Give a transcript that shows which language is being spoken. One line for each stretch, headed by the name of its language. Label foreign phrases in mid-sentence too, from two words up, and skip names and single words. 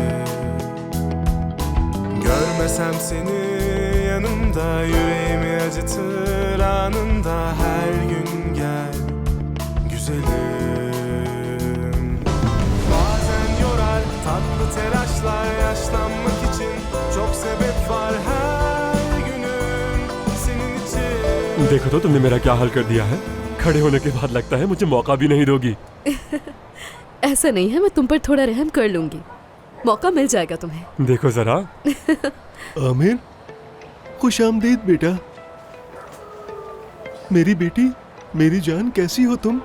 Turkish: Görmesem seni yanımda, yüreğimi acıtır anında, her gün gel güzelim. Tatlı telaşlar, yaşlanmak için çok sebep var, her günüm senin için.
Hindi: देखो तो तुमने मेरा क्या हाल कर दिया है। खड़े होने के बाद लगता है मुझे मौका भी नहीं दोगी। ऐसा नहीं है, मैं तुम पर थोड़ा रहम कर लूंगी, मौका मिल जाएगा तुम्हें। देखो जरा। आमिर, खुश आमदीद बेटा। मेरी बेटी, मेरी जान, कैसी हो तुम?